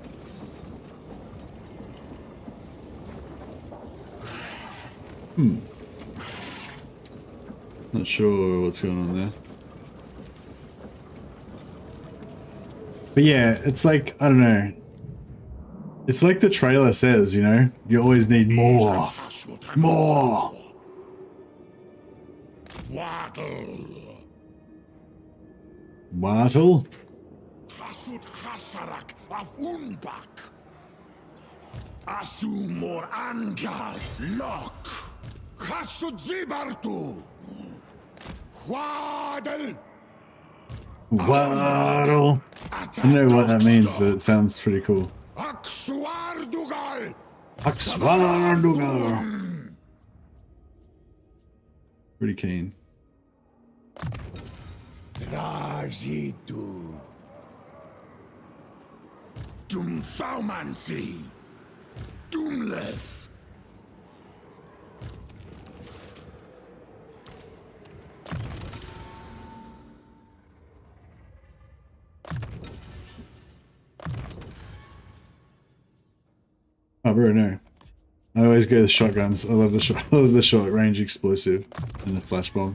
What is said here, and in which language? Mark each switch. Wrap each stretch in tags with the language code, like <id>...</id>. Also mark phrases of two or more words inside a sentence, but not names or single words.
<en>Not sure what's going on there. But yeah, it's like, I don't know. It's like the trailer says, you know? You always need more. More! Waddle. Wartle? Chasut Chasarak of Unbak. Asumor Angas Lock. Chasut Zibartu. Waddle. Wartle. I don't know what that means, but it sounds pretty cool. Aksuardugal. Axwardugar. Pretty keen. Drajitu. Dumfaumansi. Dumleth. Oh, bro, no. I always go the shotguns. I love the short range explosive and the flash bomb.</en>